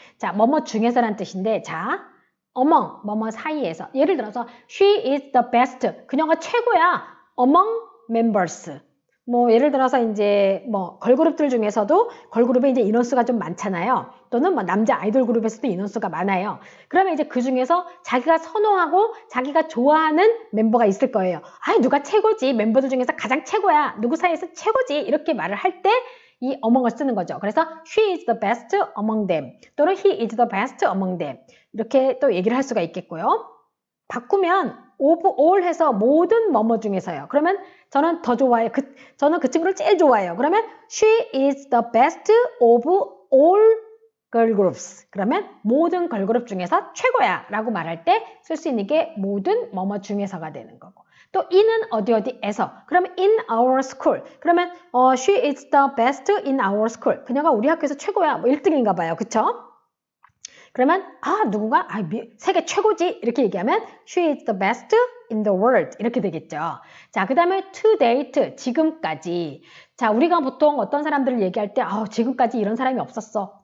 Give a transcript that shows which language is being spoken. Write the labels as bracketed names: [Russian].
[Korean] 자, 뭐뭐 중에서란 뜻인데 자, among 뭐뭐 사이에서 예를 들어서 [English] she is the best [Korean] 그녀가 최고야 [English] among members [Korean] 뭐 예를 들어서 이제 뭐 걸그룹들 중에서도 걸그룹에 이제 인원수가 좀 많잖아요. 또는 뭐 남자 아이돌 그룹에서도 인원수가 많아요. 그러면 이제 그 중에서 자기가 선호하고 자기가 좋아하는 멤버가 있을 거예요. 누가 최고지? 멤버들 중에서 가장 최고야. 누구 사이에서 최고지? 이렇게 말을 할 때 이 among을 쓰는 거죠. 그래서 [English] she is the best among them [Korean] 또는 [English] he is the best among them [Korean] 이렇게 또 얘기를 할 수가 있겠고요. 바꾸면 of all 해서 모든 뭐뭐 중에서요. 그러면 저는 더 좋아해요. 저는 그 친구를 제일 좋아해요. 그러면 [English] she is the best of all girl groups. [Korean] 그러면 모든 걸그룹 중에서 최고야 라고 말할 때 쓸 수 있는 게 모든 뭐뭐 중에서가 되는 거고. 또 in은 어디 어디에서. 그러면 [English] in our school. 그러면 she is the best in our school. [Korean] 그녀가 우리 학교에서 최고야. 뭐 1등인가 봐요. 그쵸? 그러면 누군가 세계 최고지 이렇게 얘기하면 [English] she is the best in the world [Korean] 이렇게 되겠죠. 자, 그 다음에 to date 지금까지. 자, 우리가 보통 어떤 사람들을 얘기할 때 지금까지 이런 사람이 없었어.